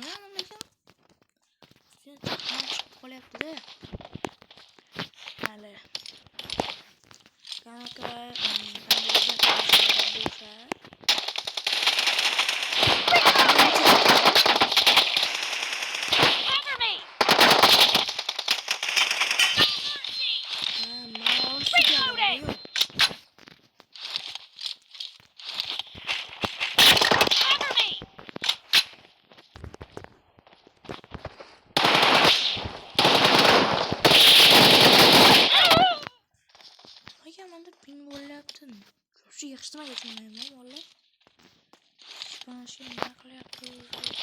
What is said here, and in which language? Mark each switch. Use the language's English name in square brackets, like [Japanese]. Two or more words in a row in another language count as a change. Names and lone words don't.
[Uzbek] Lekin chiqib qolyapti-da. Hali. Qanaqa [English] Cover me. Reloading. Cover me. [Uzbek] Nimaga menda ping bo'lyapti? Shu yaxshi nimaga tushunmayman vallahi. Mana shu nima qilyapti o'zi?